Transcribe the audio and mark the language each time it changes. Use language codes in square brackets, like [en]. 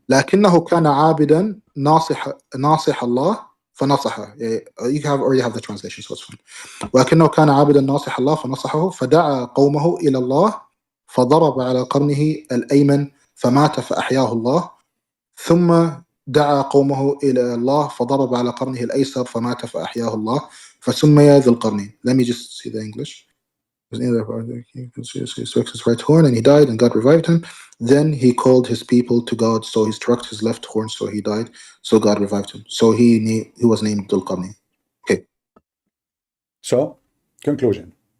[ar] لكنه كان عابدا ناصح الله فنصحه. [en] Already have the translation, so it's fine. [ar] ولكنه كان عابدا ناصح الله فنصحه فدعا قومه إلى الله فضرب على قرنه الأيمن فمات فأحياه الله ثم دعا قومه إلى الله فضرب على قرنه الأيسر فمات فأحياه الله فسمي ذي القرنين. [en] Let me just see the English. He struck his right horn and he died and God revived him. Then he called his people to God, so he struck his left horn, so he died, so God revived him. So he was named Dhul Qarnayn. Okay, So, conclusion.